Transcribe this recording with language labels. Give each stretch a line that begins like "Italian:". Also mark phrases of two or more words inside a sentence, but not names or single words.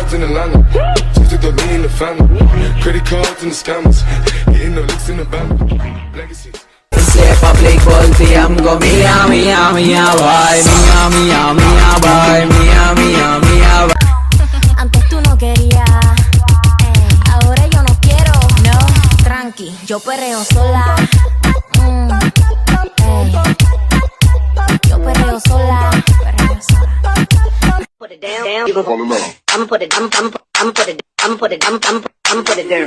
English: Atlanta. Just took the lean in the family. Credit cards and the scammers. Hitting the licks in the band. Legacies.
Spanish: Se public volteamos mía, mía, mía, bye, mía, mía, mía, bye, mía, mía, mía, bye. Antes tú no querías, ahora yo no quiero, no, tranqui, yo perreo sola, yo perreo sola, perreo sola.
English: Put it down, you gon' fall in love. I'ma put it down. I'ma put it down.